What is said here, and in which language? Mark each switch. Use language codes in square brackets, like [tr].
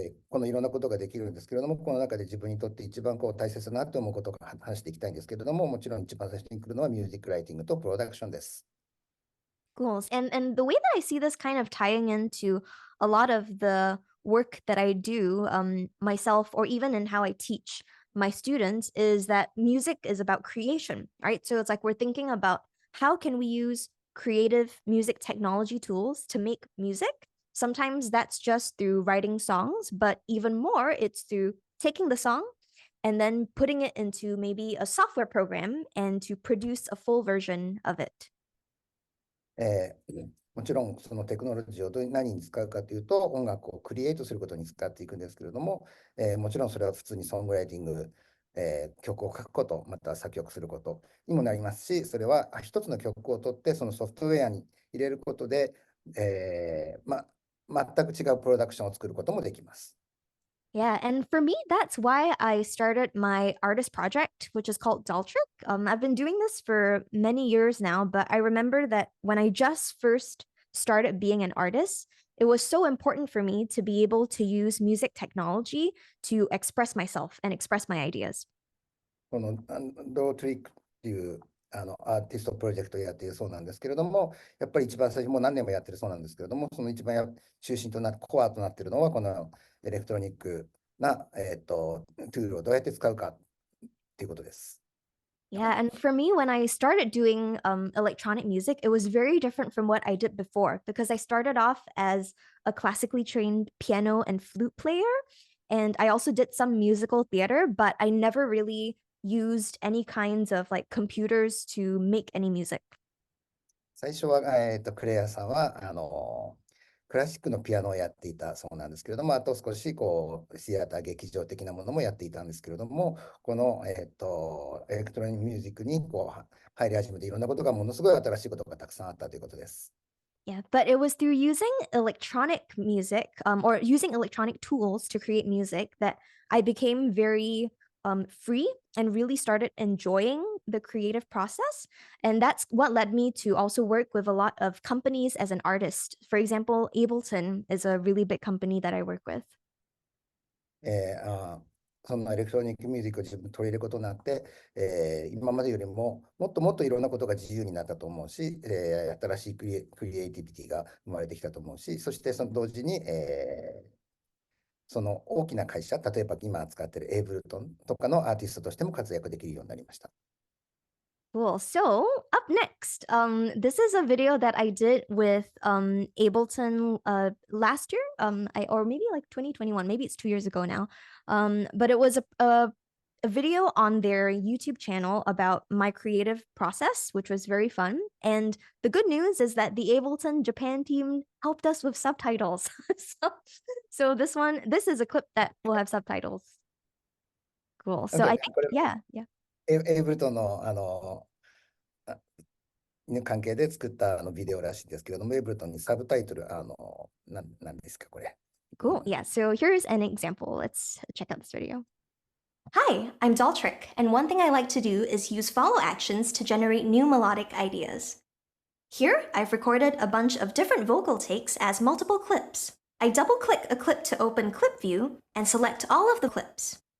[ja] このいろんなことができるんですけれども、この中で自分にとって一番大切だなと思うことを話していきたいんですけれども、もちろん一番最初に来るのはミュージックライティングとプロダクションです。 [en] Cool. And the way that I see this kind of tying into a lot of the work that I do myself, or even in how I teach my students, is that music is about creation, right? So it's like we're thinking about how can we use creative music technology tools to make music. Sometimes that's just through writing songs, but even more, it's through taking the song and then putting it into maybe a software program and to produce a full version of it. [ja] もちろんそのテクノロジーを何に使うかというと、音楽をクリエイトすることに使っていくんですけれども、もちろんそれは普通にソングライティング、曲を書くこと、また作曲することにもなりますし、それは一つの曲を取ってそのソフトウェアに入れることで、全く違うプロダクションを作ることもできます。 [en] Yeah, and for me, that's why I started my artist project, which is called dolltr. I've been doing this for many years now, but I remember that when I just first started being an artist, it was so important for me to be able to use music technology to express myself and express my ideas. [ja] このドートリックっていうアーティストプロジェクトをやっているそうなんですけれども、やっぱり一番最初、もう何年もやってるそうなんですけれども、その一番中心となるコアとなっているのは、このエレクトロニックな、トゥールをどうやって使うかっていうことです。 [en] Yeah, and for me, when I started doing electronic music, it was very different from what I did before because I started off as a classically trained piano and flute player, and I also did some musical theater, but I never really used any kinds of like computers to make any music. [ja] 最初は、クレアさんはクラシックのピアノをやっていたそうなんですけれども、あと少しシアター、劇場的なものもやっていたんですけれども、この、エレクトロニックミュージックに入り始めて、いろんなことがものすごい新しいことがたくさんあったということです。 [en] Yeah, but it was through using electronic music or using electronic tools to create music that I became very free and really started enjoying the creative process. And that's what led me to also work with a lot of companies as an artist. For example, Ableton is a really big company that I work with. [ja] そんなエレクトロニックミュージックを自分に取り入れることになって、今までよりももっともっといろんなことが自由になったと思うし、新しいクリエイティビティが生まれてきたと思うし、そしてその同時に、その大きな会社、例えば今使っているエイブルトンとかのアーティストとしても活躍できるようになりました。 [en] Cool. So up next, this is a video that I did with Ableton last year, or maybe like 2021, maybe it's 2 years ago now. But it was a video on their YouTube channel about my creative process, which was very fun. And the good news is that the Ableton Japan team helped us with subtitles. so this is a clip that will have subtitles. Cool. So I think, yeah. [ja] エイブルトンの関係で作ったビデオらしいですけれども、エイブルトンにサブタイトル、何ですか、これ。 [en] Cool. Yeah. So here's an example. Let's check out this video. Hi, I'm dolltr, and one thing I like to do is use follow actions to generate new melodic ideas. Here, I've recorded a bunch of different vocal takes as multiple clips. I double-click a clip to open Clip View and select all of the clips.